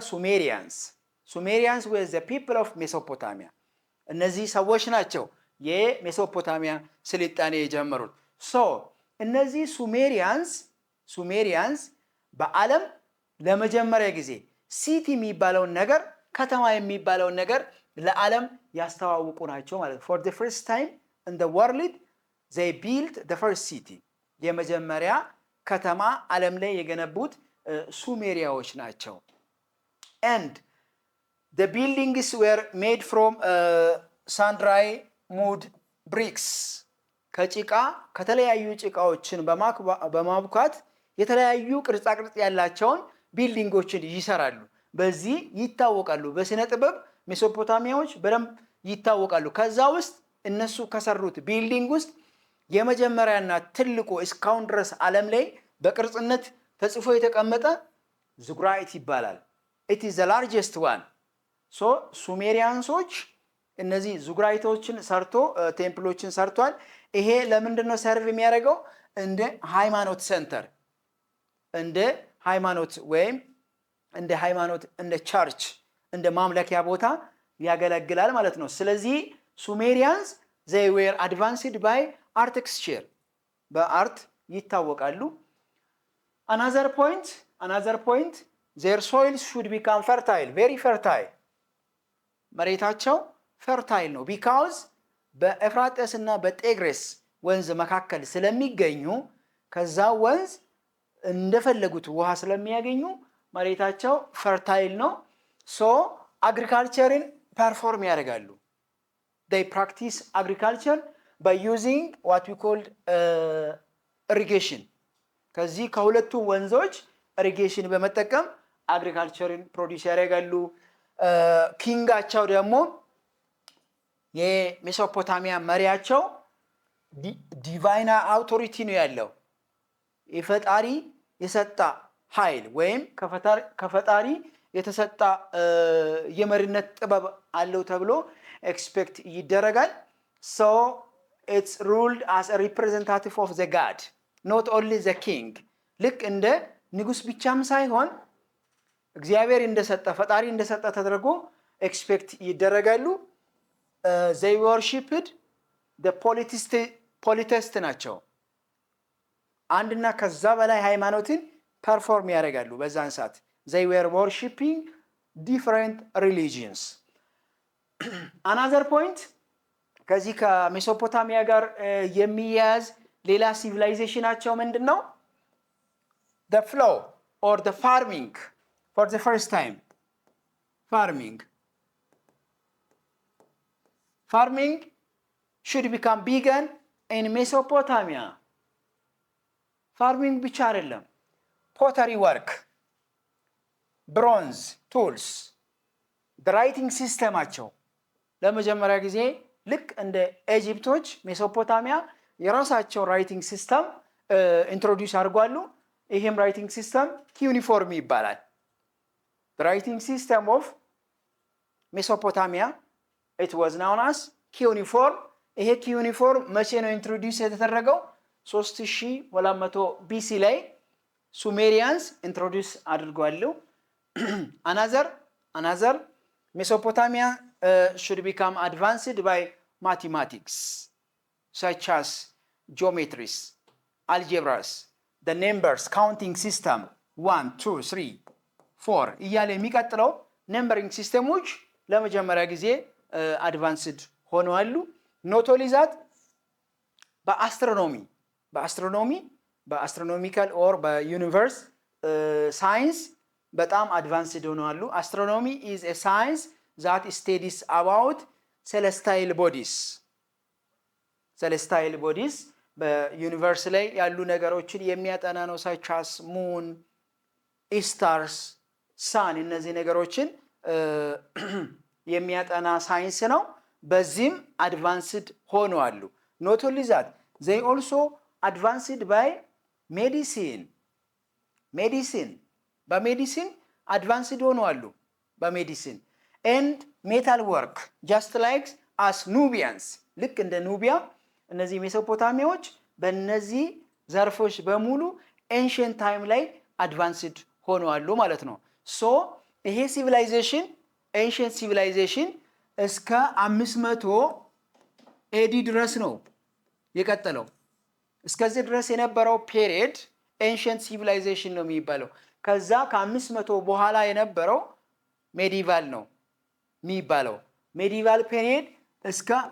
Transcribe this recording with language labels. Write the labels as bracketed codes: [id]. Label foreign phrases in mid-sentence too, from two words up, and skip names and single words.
[en] Sumerians was the people of Mesopotamia። [am] እነዚህ ሰዎች ናቸው የሜሶፖታሚያ ስልጣኔ የጀመሩት። ሶ እነዚህ ሱሜሪያንስ በዓለም ለመጀመሪያ ጊዜ ሲቲ የሚባለውን ነገር፣ ከተማ የሚባለውን ነገር ለዓለም ያስተዋውቁ ናቸው ማለት። [en] for the first time in the world they built the first city። [am] የመጀመሪያ ከተማ ዓለም ላይ የገነቡት ሱሜሪያዎች ናቸው። [en] and the buildings were made from sandry mud bricks። [am] ከጭቃ ከተለያዩ ጭቃዎችን በማቡካት የተለያዩ ቅርጻ ቅርጽ ያላቸውን ቢልዲንጎችን ይሰራሉ። በዚህ ይታወቃሉ። በስነ ጥበብ ሜሶፖታሚያዎች በደንብ ይታወቃሉ። ከዛ ውስጥ እነሱ ከሰሩት ቢልዲንግ ውስጥ የመጀመሪያና ትልቁ እስካሁን ድረስ ዓለም ላይ በቅርጽነት ተጽፎ የተቀመጠ ዝጉራይት ይባላል። [en] it is the largest one so [am] ሱሜሪያንሶች እነዚህ ዝጉራይቶችን ሰርቶ ቴምፕሎችን ሰርቷል። ይሄ ለምንድነው ሰርቭ የሚያደርገው? እንደ ሃይማኖት ሴንተር እንደ ሃይማኖት ወይም እንደ ሃይማኖት እንደ ቸርች እንደ ማምለኪያ ቦታ ያገለግላል ማለት ነው። ስለዚህ ሱሜሪያንስ [en] they were advanced by architecture [am] በአርት ይታወቃሉ። [en] another point their soils should become fertile very fertile [am] መሬታቸው ፈርታይል ነው because በኤፍራጥስ እና በጤግሬስ ወንዝ መካከል ስለሚገኙ ከዛ ወንዝ እንደፈለጉት ውሃ ስለሚያገኙ መሬታቸው ፈርታይል ነው። so agricultureን ፐርፎርም ያደርጋሉ። [en] they practice agriculture by using what we called irrigation [am] ከዚህ ከሁለቱ ወንዞች ኢሪጌሽን በመጠቀም አግሪካልቸርን ፕሮዲዩስ ያደርጋሉ። ኪንጋቸው ደግሞ የሜሶፖታሚያ መሪያቸው [en] divine authority [am] ነው ያለው የፈጣሪ የሰጣ ኃይል ወይም ከፈጣሪ የተሰጣ የመሪነት ጥበብ አለው ተብሎ ኤክስፔክት [en] ይደረጋል። so it's ruled as a representative of the god not only the [am] king ልክ እንደ ንጉስ ብቻም ሳይሆን እግዚአብሔር እንደሰጠ ፈጣሪ እንደሰጠ ተደርጎ ኤክስፔክት ይደረጋሉ። [en] they worshipped the polytheist [am] ናቸው። አንድና ከዛ በላይ ሃይማኖትን ፐርፎርም ያደርጋሉ በዛን ሰዓት [en] they were worshipping different religions another point [am] ከዚህ ከሜሶፖታሚያ ጋር የሚያያዝ ሌላ ሲቪላይዜሽናቸው ምንድነው? [en] the flow or the farming for the first time farming should become begun in Mesopotamia farming [am] ብቻ አይደለም [en] pottery work bronze tools the writing [am] systemአቸው ለመጀመሪያ ጊዜ ልክ እንደ ኢጂፕቶች ሜሶፖታሚያ የራሳቸው [en] writing system [am] ኢንትሮዲዩስ አድርጓሉ። ይሄም [en] writing system [am] ኪዩኒፎርም ይባላል። [en] the writing system of Mesopotamia it was known as cuneiform [am] ይሄ ኪዩኒፎርም መቼ ነው ኢንትሮዲዩስ የተደረገው? [en] 3200 BC [am] ላይ ሱሜሪያንስ ኢንትሮዲዩስ አድርጓሉ። [en] another Mesopotamia should become advanced by mathematics such as geometries, algebras, the numbers counting system 1 2 3 4 [am] እያለ የሚቀጥለው ነምበሪንግ ሲስተሞች ለመጀመሪያ ጊዜ አድቫንስድ ሆነዋል። [en] not only that [am] በአስትሮኖሚካል ኦር በዩኒቨርስ ሳይንስ በጣም አድቫንስድ ሆነዋል። [en] astronomy is a science that studies about celestial [am] bodies በዩኒቨርስ ላይ ያሉ ነገሮችን የሚያጠና ነው። [en] such as moon, stars, sun [am] እነዚህ ነገሮችን የሚያጠና ሳይንስ ነው። በዚህም አድቫንስድ ሆነዋል። [en] not only that they also advanced by medicine [am] በሜዲሲን አድቫንስድ ሆነዋል በሜዲሲን [en] and metal work just like as Nubians [am] ልክ እንደ ኑቢያ እነዚህ ሜሶፖታሚያዎች በእነዚህ ዘርፎች በሙሉ [en] ancient time [am] ላይ አድቫንስድ ሆነዋል ማለት ነው። so ይሄ ሲቪላይዜሽን [en] ancient civilization [am] እስከ 500 ኤዲ ድረስ ነው የቀጠለው። እስከዚህ ድረስ የነበረው ፔሪየድ [en] ancient civilization [am] ነው የሚባለው። ከዛ ከ500 በኋላ የነበረው ሜዲቫል ነው የሚባለው። [en] medieval period [am] እስከ